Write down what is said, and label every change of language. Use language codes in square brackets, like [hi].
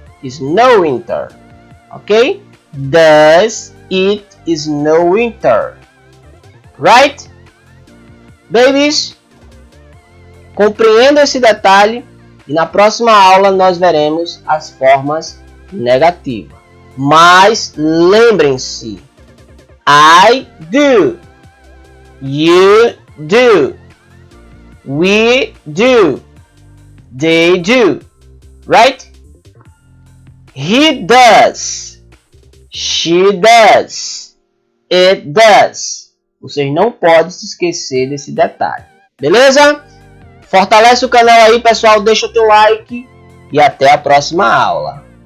[en] Snow winter. Ok? Does it snow winter? Right? [pt] Babies, compreenda esse detalhe e na próxima aula nós veremos as formas negativas. Mas lembrem-se, [en] I do, you do, we do, they do, right? He does, She does. It does. [pt] Vocês não podem se esquecer desse detalhe. Beleza? Fortalece o canal aí, pessoal. Deixa o teu like. E até a próxima aula.